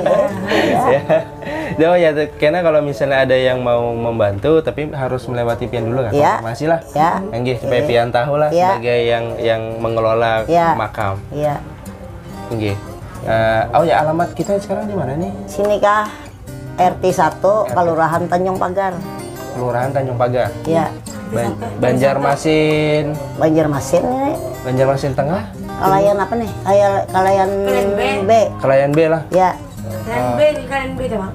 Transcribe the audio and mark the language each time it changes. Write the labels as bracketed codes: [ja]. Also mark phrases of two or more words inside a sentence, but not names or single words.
[id] Ya, karena kalau misalnya ada yang mau membantu tapi harus melewati pian dulu kan konfirmasi lah. Ya. Nggih, supaya pian tahu lah sebagai yang mengelola makam. Iya. Nggih. Oh ya, alamat kita sekarang di mana nih? Sini kah RT 1 Kelurahan Tanjung Pagar. Kelurahan Tanjung Pagar. Iya. Banjarmasin. Banjarmasin ini. Banjarmasin Tengah. Kalayan apa nih? Kalayan B. Kelayan B lah. Ya. kalian B tuh bang.